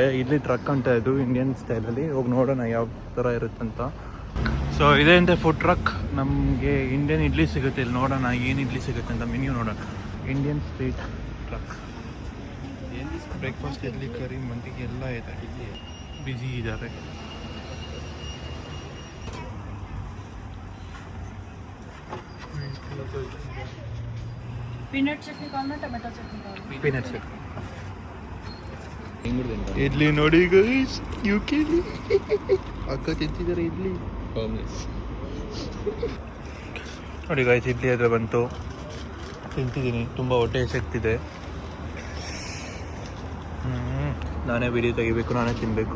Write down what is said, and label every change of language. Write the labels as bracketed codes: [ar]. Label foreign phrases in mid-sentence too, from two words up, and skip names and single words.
[kn] ಇಡ್ಲಿ ಟ್ರಕ್ ಅಂತ ಇದು ಇಂಡಿಯನ್ ಸ್ಟೈಲಲ್ಲಿ. ಹೋಗಿ ನೋಡೋಣ ಯಾವ ಥರ ಇರುತ್ತಂತ. ಸೊ ಇದೇ ಅಂತ [en] food truck. [kn] ನಮಗೆ ಇಂಡಿಯನ್ ಇಡ್ಲಿ ಸಿಗುತ್ತೆ ಇಲ್ಲಿ. ನೋಡೋಣ ಏನು ಇಡ್ಲಿ ಸಿಗುತ್ತೆ ಅಂತ ಮೆನ್ಯೂ ನೋಡೋಣ. [en] Indian street truck. [kn] ಬ್ರೇಕ್ಫಾಸ್ಟ್ ಇಡ್ಲಿ ಕರಿ ಮಂದಿಗೆ ಎಲ್ಲ ಇದೆ. ಬ್ಯುಸಿ ಇದ್ದಾರೆ. [hi] पीनट चटनी कौन टमाटो चटनी कौन [kn] ಪೀನಟ್ ಚಟ್ನಿ. ಇಡ್ಲಿ ನೋಡಿ ಗೈಸ್, ಯುಕೆಲಿ ಅಕ್ಕ ತಿಂತಿದ್ದಾರೆ ಇಡ್ಲಿ. ನೋಡಿ ಗೈಸ್, ಇಡ್ಲಿ ಆದರೆ ಬಂತು, ತಿಂತಿದ್ದೀನಿ. ತುಂಬ ಹೊಟ್ಟೆ ಹಸಿತಿದೆ. ನಾನೇ ವಿಡಿಯೋ ತೆಗಿಬೇಕು, ನಾನೇ ತಿನ್ನಬೇಕು.